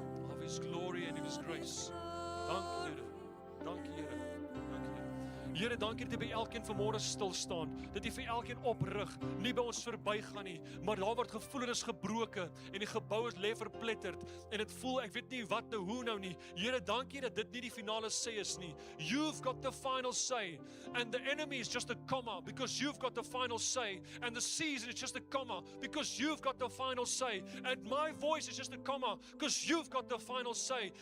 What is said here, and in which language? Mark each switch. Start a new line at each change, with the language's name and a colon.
English: Of His glory and of His grace.
Afrikaans: Dankie, Here. Dankie, Here. Dankie, Here. Here, dankie dat jy by elkeen vanmôre stil staan, dat jy vir elkeen oprig, nie by ons verbygaan nie, maar daar word gevoelens gebroken, en die gebou is lê verpletterd, en het voel, ek weet nie wat nou, hoe nou nie. Here, dankie dat dit nie die finale sê is nie.
English: You've got the final say, and the enemy is just a comma, because you've got the final say, and the season is just a comma, because you've got the final say, and my voice is just a comma, because you've got the final say.